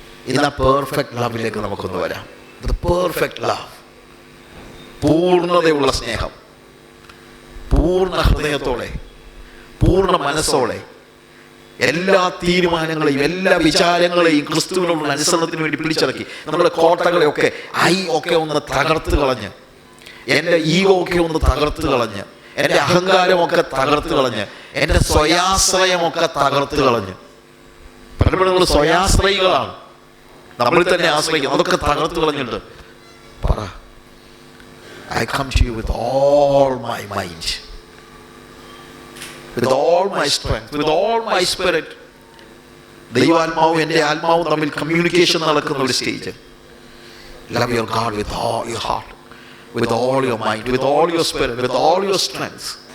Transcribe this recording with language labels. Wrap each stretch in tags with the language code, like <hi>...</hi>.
<ml>ഇന്ന് ആ പെർഫെക്റ്റ് ലവിലേക്ക് നമുക്കൊന്ന് വരാം. പെർഫെക്റ്റ് ലവ്, പൂർണ്ണതയുള്ള സ്നേഹം, പൂർണ്ണ ഹൃദയത്തോടെ, പൂർണ്ണ മനസ്സോടെ എല്ലാ തീരുമാനങ്ങളെയും എല്ലാ വിചാരങ്ങളെയും ക്രിസ്തുവിനുള്ള അനുസരണത്തിന് വേണ്ടി പിടിച്ചിറക്കി നമ്മുടെ കോട്ടകളെയൊക്കെ ഒക്കെ ഒന്ന് തകർത്ത് കളഞ്ഞ്, എൻ്റെ ഈഗോ ഒക്കെ ഒന്ന് തകർത്ത് കളഞ്ഞ്, എൻ്റെ അഹങ്കാരമൊക്കെ തകർത്ത് കളഞ്ഞ്, എൻ്റെ സ്വയാശ്രയമൊക്കെ തകർത്ത് കളഞ്ഞ്. പലപ്പോഴും നമ്മൾ സ്വയാശ്രയികളാണ്, നമ്മൾ തന്നെ ആശ്രയിക്കും. അതൊക്കെ തകർത്ത് കളഞ്ഞിട്ട് പറ,</ml> <en>I come to you with all my mind, with all my strength, with all my spirit.</en> <ml>ദൈവാത്മാവും എൻ്റെ ആത്മാവും തമ്മിൽ കമ്മ്യൂണിക്കേഷൻ നടക്കുന്ന ഒരു stage.</ml> <en>Love your God with all your heart, with all your mind, with all your spirit, with all your strength.</en>